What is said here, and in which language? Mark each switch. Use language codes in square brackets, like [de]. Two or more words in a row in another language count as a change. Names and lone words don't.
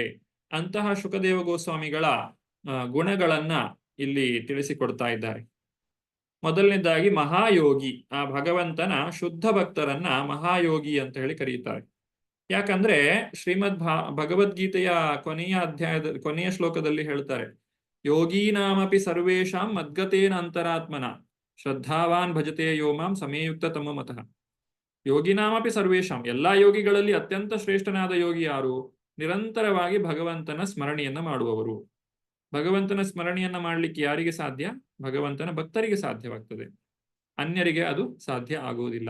[kn] ಅಂತಹ ಶುಕದೇವ ಗೋಸ್ವಾಮಿಗಳ ಗುಣಗಳನ್ನ ಇಲ್ಲಿ ತಿಳಿಸಿಕೊಡ್ತಾ ಇದ್ದಾರೆ. ಮೊದಲನೇದಾಗಿ ಮಹಾಯೋಗಿ, ಆ ಭಗವಂತನ ಶುದ್ಧ ಭಕ್ತರನ್ನ ಮಹಾಯೋಗಿ ಅಂತ ಹೇಳಿ ಕರೆಯುತ್ತಾರೆ. ಯಾಕಂದ್ರೆ ಶ್ರೀಮದ್ ಭಗವದ್ಗೀತೆಯ ಕೊನೆಯ ಶ್ಲೋಕದಲ್ಲಿ ಹೇಳ್ತಾರೆ, [sa] ಯೋಗೀನಾಮಪಿ ಸರ್ವೇಷಾಂ ಮದ್ಗತೇನ ಅಂತರಾತ್ಮನ ಶ್ರದ್ಧಾವಾನ್ ಭಜತೆ ಯೋ ಮಾಂ ಸಮೇಯುಕ್ತ ತಮ್ಮ ಮತಃ. ಯೋಗಿನಾಮಪಿ ಸರ್ವೇಷಾಂ, [kn] ಎಲ್ಲಾ ಯೋಗಿಗಳಲ್ಲಿ ಅತ್ಯಂತ ಶ್ರೇಷ್ಠನಾದ ಯೋಗಿ ಯಾರು? ನಿರಂತರವಾಗಿ ಭಗವಂತನ ಸ್ಮರಣೆಯನ್ನ ಮಾಡುವವರು. ಭಗವಂತನ ಸ್ಮರಣೆಯನ್ನ ಮಾಡಲಿಕ್ಕೆ ಯಾರಿಗೆ ಸಾಧ್ಯ? ಭಗವಂತನ ಭಕ್ತರಿಗೆ ಸಾಧ್ಯವಾಗ್ತದೆ, ಅನ್ಯರಿಗೆ ಅದು ಸಾಧ್ಯ ಆಗುವುದಿಲ್ಲ.